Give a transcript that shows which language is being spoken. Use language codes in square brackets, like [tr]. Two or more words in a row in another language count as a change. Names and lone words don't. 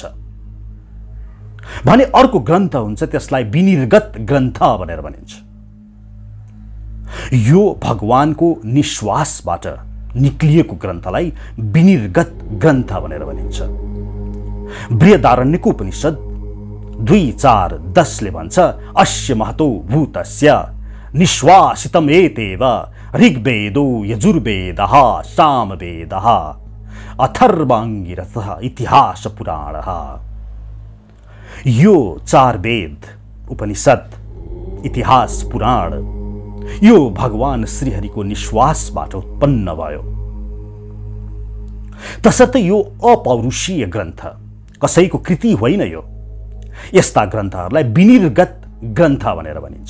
[ne] भने अर्को ग्रन्थ हुन्छ, त्यसलाई विनिर्गत ग्रन्थ भनेर भनिन्छ। यो भगवानको निश्वासबाट निक्लिएको ग्रन्थलाई विनिर्गत ग्रन्थ भनेर भनिन्छ। बृहदारण्यको उपनिषद 2:4-10 ले भन्छ [sa] अस्य महतो भूतस्य निश्वासितम् एतेव ऋग्वेदो यजुर्वेदः सामवेदः अथर्वाङ्गिरसः इतिहास पुराणः। [ne] यो 4 वेद, उपनिषद, इतिहास, पुराण यो भगवान श्रीहरिको निश्वासबाट उत्पन्न भयो। तसर्थ यो अपौरुषीय ग्रन्थ, कसैको कृति होइन। यो यस्ता ग्रन्थहरूलाई विनिर्गत ग्रन्थ भनेर भनिन्छ।